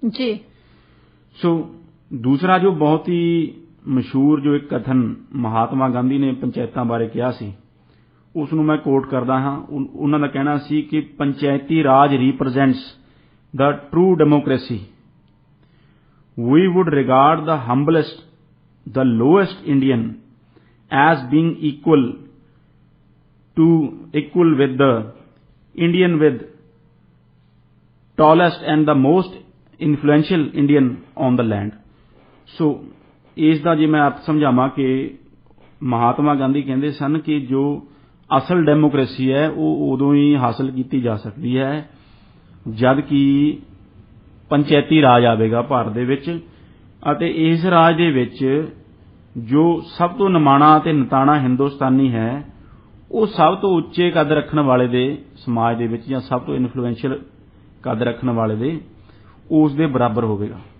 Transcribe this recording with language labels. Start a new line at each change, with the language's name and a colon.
Punjabi: ਜੀ। ਸੋ ਦੂਸਰਾ ਜੋ ਬਹੁਤ ਹੀ ਮਸ਼ਹੂਰ ਜੋ ਇੱਕ ਕਥਨ ਮਹਾਤਮਾ ਗਾਂਧੀ ਨੇ ਪੰਚਾਇਤਾਂ ਬਾਰੇ ਕਿਹਾ ਸੀ ਉਸ ਨੂੰ ਮੈਂ ਕੋਟ ਕਰਦਾ ਹਾਂ। ਉਹਨਾਂ ਦਾ ਕਹਿਣਾ ਸੀ ਕਿ ਪੰਚਾਇਤੀ ਰਾਜ
English: Represents the true democracy. We would regard the humblest, the lowest Indian as being equal with the Indian with tallest and the most influential Indian on the land.
Punjabi: So ਇਸ ਦਾ ਜੇ ਮੈਂ ਅਰਥ ਸਮਝਾਵਾਂ ਕਿ ਮਹਾਤਮਾ ਗਾਂਧੀ ਕਹਿੰਦੇ ਸਨ ਕਿ ਜੋ ਅਸਲ ਡੈਮੋਕ੍ਰੇਸੀ ਹੈ ਉਹ ਉਦੋਂ ਹੀ ਹਾਸਲ ਕੀਤੀ ਜਾ ਸਕਦੀ ਹੈ ਜਦ ਕਿ ਪੰਚਾਇਤੀ ਰਾਜ ਆਵੇਗਾ ਭਾਰਤ ਦੇ ਵਿੱਚ, ਅਤੇ ਇਸ ਰਾਜ ਦੇ ਵਿੱਚ ਜੋ ਸਭ ਤੋਂ ਨਿਮਾਣਾ ਅਤੇ ਨਿਤਾਣਾ ਹਿੰਦੁਸਤਾਨੀ ਹੈ ਉਹ ਸਭ ਤੋਂ ਉੱਚੇ ਕੱਦ ਰੱਖਣ ਵਾਲੇ ਦੇ ਸਮਾਜ ਦੇ ਵਿੱਚ ਜਾਂ ਸਭ ਤੋਂ ਇਨਫਲੂਐਂਸ਼ੀਅਲ ਕੱਦ ਰੱਖਣ ਵਾਲੇ ਦੇ ਉਸ ਦੇ ਬਰਾਬਰ ਹੋਵੇਗਾ।